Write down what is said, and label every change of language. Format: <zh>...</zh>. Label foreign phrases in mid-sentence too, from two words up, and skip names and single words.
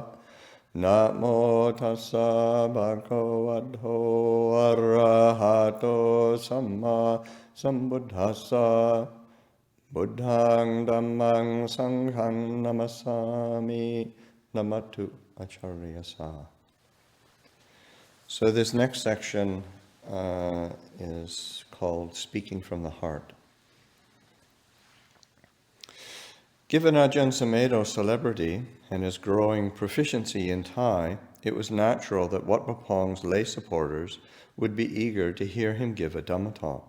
<pi>Namo tassa bhagavato arahato samma sambuddhassa. Buddhang dhammang sanghang namasami namatu acharyasa.</pi> <en>So this next section is called Speaking from the Heart. Given Ajahn Sumedho's celebrity and his growing proficiency in Thai, it was natural that Wat Pah Pong's lay supporters would be eager to hear him give a Dhamma talk.</en>